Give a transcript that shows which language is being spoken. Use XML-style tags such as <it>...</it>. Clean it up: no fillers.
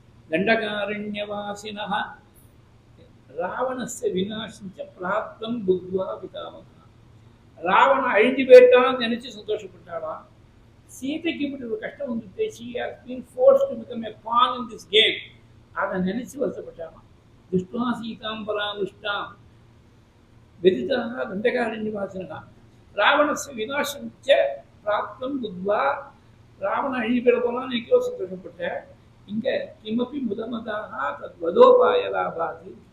<sa>தண்டகாரண்யவாசினः ராவணஸ்ய விநாசஞ்ச பிராப்தம் புத்வா பிதாமகா.</sa> <ta>ராவணன் அழிஞ்சு போயிட்டான்னு நினைச்சு சந்தோஷப்பட்டாலாம். சீதைக்கு இப்படி ஒரு கஷ்டம் வந்துட்டு,</ta> <en>she has been forced to become a pawn in this game.</en> <ta>அதை நினைச்சு வருத்தப்பட்டாலாம்.</ta> <sa>துஷ்டா சீதாம்பராமுஷ்டாம் வெதிதாக தண்டகாரண்யவாசினா ராவணஸ்ய விநாசஞ்ச பிராப்தம் புத்வா.</sa> <ta>ராவணன் அழிஞ்சு போயிட போனான்னு நினைக்கோ சந்தோஷப்பட்ட. இங்க</ta> <sa>கிமப்பி முதமதாக தத் வதோபாய லாபாது.</sa>